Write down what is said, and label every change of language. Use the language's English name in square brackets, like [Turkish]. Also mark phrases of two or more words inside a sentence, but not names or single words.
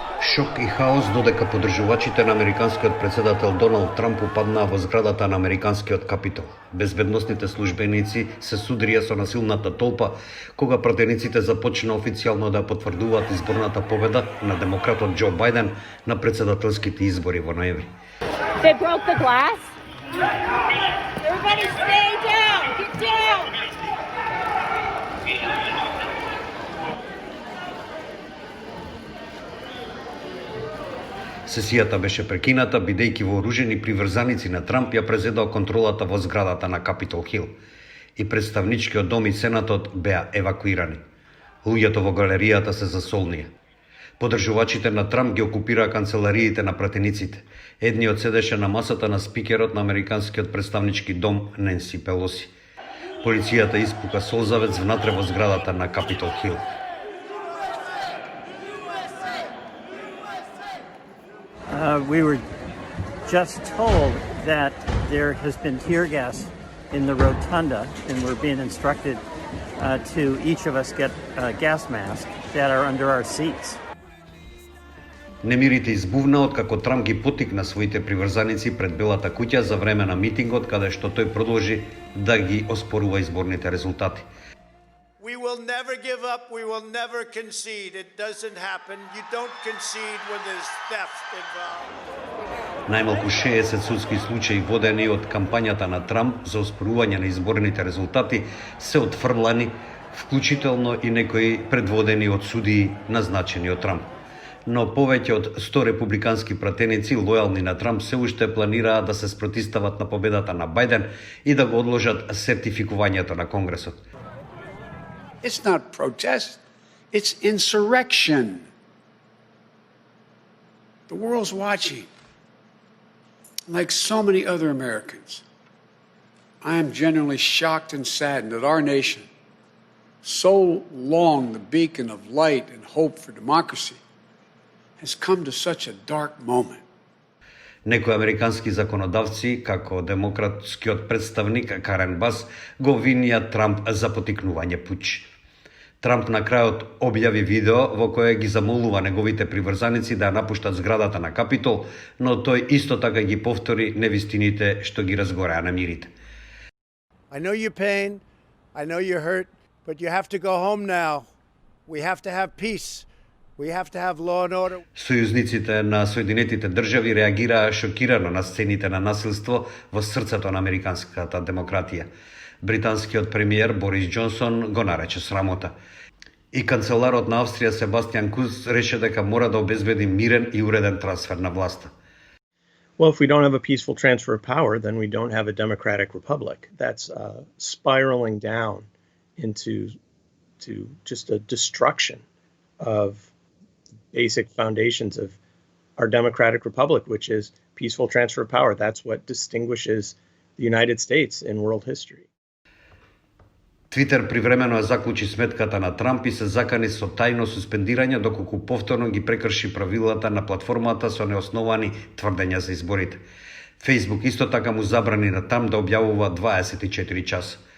[Macedonian] Шок и хаос додека поддржувачите на американскиот председател Доналд Трамп упаднаа во зградата на американскиот капитол. Безбедносните службеници се судрија со насилната толпа кога пратениците започна официјално да потврдуваат изборната победа на демократот Џо Бајден на председателските избори во ноември. [English] They broke the glass. Everybody stay down. Get down. [Macedonian] Сесијата беше прекината бидејќи вооружени приврзаници на Трамп ја презедоа контролата во зградата на Капитол Хил и представничкиот дом и сенатот беа евакуирани. Луѓето во галеријата се засолнија. Поддржувачите на Трамп ги окупираа канцелариите на пратениците. Едниот седеше на масата на спикерот на американскиот представнички дом Ненси Пелоси. Полицијата испука солзавец внатре во зградата на Капитол Хил. [English] We were just told that there has been tear gas in the rotunda, and we're being instructed to each of us get a gas mask that are under our seats. [Macedonian] Немирите избувна откако Трамп ги потикна своите приврзаници пред Белата куќа за време на митингот, каде што тој продолжи да ги оспорува изборните резултати. [English] We will never give up. We will never concede. It doesn't happen. You don't concede when there's theft involved. [Macedonian] Најмалку 60 судски случаи водени од кампањата на Трамп за оспорување на изборните резултати се отфрлани, вклучително и некои предводени од судии назначени од Трамп. Но повеќе од 100 републикански пратеници лојални на Трамп се уште планираат да се спротистават на победата на Бајден и да го одложат сертификувањето на Конгресот. [English] It's not protest, it's insurrection. The world's watching. Like so many other Americans, I am genuinely shocked and saddened that our nation, so long the beacon of light and hope for democracy, has come to such a dark moment. [Macedonian] Некои американски законодавци, како демократскиот представник Карен Бас, го обвинија Трамп за потикнување пуч. Трамп на крајот објави видео во кое ги замолува неговите приврзаници да напуштат зградата на Капитол, но тој исто така ги повтори невистините што ги разгореа на мирите. [English] I know your pain. I know you're hurt, but you have to go home now. We have to have peace. We have to have law and order. [Macedonian] Сојузниците на Соединетите држави реагираа шокирано на сцените на насилство во срцето на американската демократија. Британскиот премиер Борис Џонсон го нарече срамота. И канцеларот на Австрија Себастијан Курц рече дека мора да обезбеди мирен и уреден трансфер на власта. [English] Well, if we don't have a peaceful transfer of power, then we don't have a democratic republic. That's spiraling down into just a destruction of basic foundations of our democratic republic, which is peaceful transfer of power. That's what distinguishes the United States in world history. [Macedonian] Твитер привремено ја заклучи сметката на Трамп и се закани со тајно суспендирање доколку повторно ги прекрши правилата на платформата со неосновани тврдења за изборите. Фејсбук исто така му забрани на Трамп да објавува 24 часа.